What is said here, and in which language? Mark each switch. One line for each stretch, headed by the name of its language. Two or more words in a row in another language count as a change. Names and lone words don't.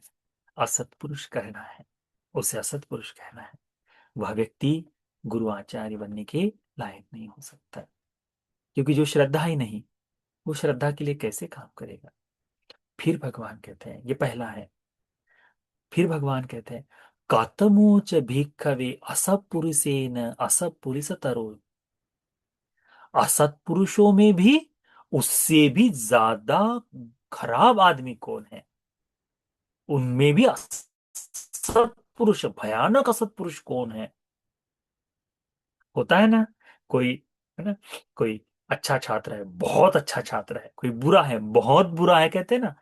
Hindi: असत पुरुष कहना है, उसे असत पुरुष कहना है। वह व्यक्ति गुरु आचार्य बनने के लायक नहीं हो सकता, क्योंकि जो श्रद्धा ही नहीं, वो श्रद्धा के लिए कैसे काम करेगा? फिर भगवान कहते हैं, ये पहला है। फिर भगवान कहते हैं
Pali: कतमोच भिक्खवे असत्पुरुषेन असत्पुरुषतरो,
Hindi: असत्पुरुषों में भी उससे भी ज्यादा खराब आदमी कौन है, उनमें भी असत्पुरुष, भयानक असत्पुरुष कौन है। होता है ना, कोई, है ना, कोई अच्छा छात्र है, बहुत अच्छा छात्र है, कोई बुरा है, बहुत बुरा है, कहते हैं ना।